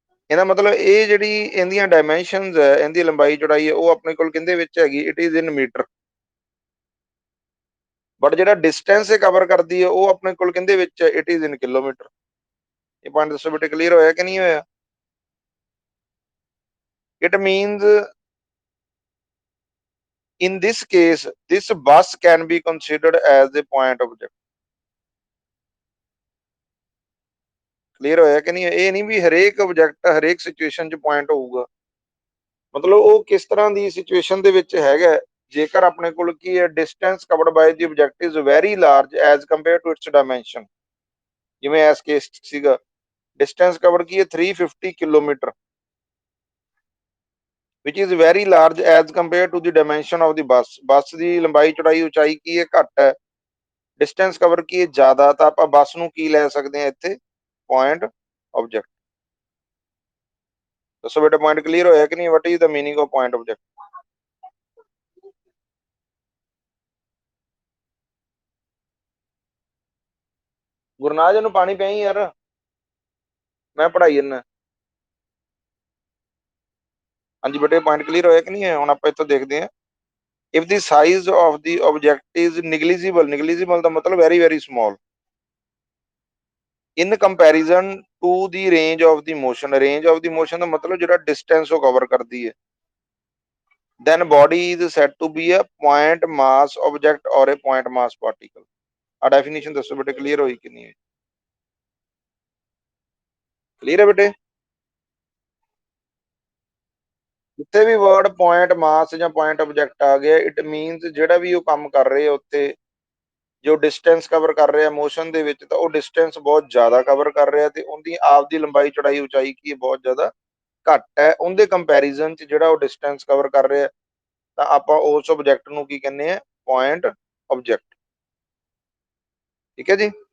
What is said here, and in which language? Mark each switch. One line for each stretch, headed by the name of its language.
Punjabi: ਇਹਦਾ ਮਤਲਬ ਇਹ ਜਿਹੜੀ ਇਹਦੀਆਂ ਡਾਇਮੈਂਸ਼ਨਸ ਹੈ, ਇਹਦੀ ਲੰਬਾਈ ਚੌੜਾਈ ਹੈ, ਉਹ ਆਪਣੇ ਕੋਲ ਕਿਹਦੇ ਵਿੱਚ ਹੈਗੀ,
English: It is in metre.
Punjabi: But ਜਿਹੜਾ ਡਿਸਟੈਂਸ ਇਹ ਕਵਰ ਕਰਦੀ ਹੈ, ਉਹ ਆਪਣੇ ਕੋਲ ਕਿਹਦੇ ਵਿੱਚ ਹੈ,
English: It is in kilometre.
Punjabi: ਇਹ ਪੁਆਇੰਟ ਦੱਸੋ ਬੇਟੇ, ਕਲੀਅਰ ਹੋਇਆ ਕਿ ਨਹੀਂ ਹੋਇਆ?
English: It means in this case this bus can be considered as a point object।
Punjabi: Clear ਹੋਇਆ ਕਿ ਨਹੀਂ? ਇਹ ਨਹੀਂ ਵੀ ਹਰੇਕ ਆਬਜੈਕਟ ਹਰੇਕ ਸਿਚੁਏਸ਼ਨ 'ਚ ਪੁਆਇੰਟ ਹੋਊਗਾ, ਮਤਲਬ ਉਹ ਕਿਸ ਤਰ੍ਹਾਂ ਦੀ ਸਿਚੁਏਸ਼ਨ ਦੇ ਵਿੱਚ ਹੈਗਾ, ਜੇਕਰ ਆਪਣੇ ਕੋਲ ਕੀ ਹੈ,
English: Distance covered by the object is very large as compare to its dimension.
Punjabi: ਜਿਵੇਂ ਇਸ ਕੇਸ ਸੀਗਾ, ਡਿਸਟੈਂਸ ਕਵਰ ਕੀ ਹੈ 350 kilometre,
English: which is very large as compared to the dimension of the bus।
Punjabi: ਬੱਸ ਦੀ ਲੰਬਾਈ ਚੌੜਾਈ ਉਚਾਈ ਕੀ ਹੈ, ਘੱਟ ਹੈ, ਡਿਸਟੈਂਸ ਕਵਰ ਕੀ ਹੈ, ਜ਼ਿਆਦਾ, ਤਾਂ ਆਪਾਂ ਬੱਸ ਨੂੰ ਕੀ ਲੈ ਸਕਦੇ ਹਾਂ ਇੱਥੇ, ਪੁਆਇੰਟ ਆਬਜੈਕਟ। ਦੱਸੋ ਬੇਟਾ, ਪੁਆਇੰਟ ਕਲੀਅਰ ਹੋਇਆ ਕਿ ਨਹੀਂ?
English: What is the meaning of point object?
Punjabi: Gurnaaz ਨੂੰ ਪਾਣੀ ਪਿਆਈ ਯਾਰ, ਮੈਂ ਪੜਾਈ ਜਾਂਦਾ। ਹਾਂਜੀ ਬੇਟੇ, ਪੁਆਇੰਟ ਕਲੀਅਰ ਹੋਇਆ ਕਿ ਨਹੀਂ ਹੈ? ਹੁਣ ਆਪਾਂ ਇੱਥੋਂ ਦੇਖਦੇ ਹਾਂ,
English: if the size of the object is negligible, negligible
Punjabi: ਦਾ ਮਤਲਬ
English: Very very small, in comparison to the range of the motion. Range of the motion
Punjabi: ਦਾ ਮਤਲਬ ਜਿਹੜਾ ਡਿਸਟੈਂਸ ਉਹ ਕਵਰ ਕਰਦੀ ਹੈ।
English: then body is said to be a point mass object or a point mass particle।
Punjabi: ਆ definition ਦੱਸੋ ਬੇਟੇ, clear ਹੋਈ ਕਿ ਨਹੀਂ ਹੋਈ? ਕਲੀਅਰ ਹੈ ਬੇਟੇ? ਜਿੱਥੇ ਵੀ ਵਰਡ ਪੁਆਇੰਟ ਮਾਸ ਜਾਂ ਪੁਆਇੰਟ ਆਬਜੈਕਟ ਆ ਗਿਆ,
English: it means
Punjabi: ਜਿਹੜਾ ਵੀ ਉਹ ਕੰਮ ਕਰ ਰਹੇ ਆ ਉੱਥੇ, ਜੋ ਡਿਸਟੈਂਸ ਕਵਰ ਕਰ ਰਿਹਾ ਮੋਸ਼ਨ ਦੇ ਵਿੱਚ, ਤਾਂ ਉਹ ਡਿਸਟੈਂਸ ਬਹੁਤ ਜ਼ਿਆਦਾ ਕਵਰ ਕਰ ਰਿਹਾ ਤੇ ਉਹਦੀ ਆਪ ਦੀ ਲੰਬਾਈ ਚੌੜਾਈ ਉਚਾਈ ਕੀ ਹੈ, ਬਹੁਤ ਜ਼ਿਆਦਾ ਘੱਟ ਹੈ ਉਹਦੇ ਕੰਪੈਰੀਜ਼ਨ 'ਚ ਜਿਹੜਾ ਉਹ ਡਿਸਟੈਂਸ ਕਵਰ ਕਰ ਰਿਹਾ, ਤਾਂ ਆਪਾਂ ਉਸ ਆਬਜੈਕਟ ਨੂੰ ਕੀ ਕਹਿੰਦੇ ਆ, ਪੁਆਇੰਟ ਆਬਜੈਕਟ। ਠੀਕ ਹੈ ਜੀ।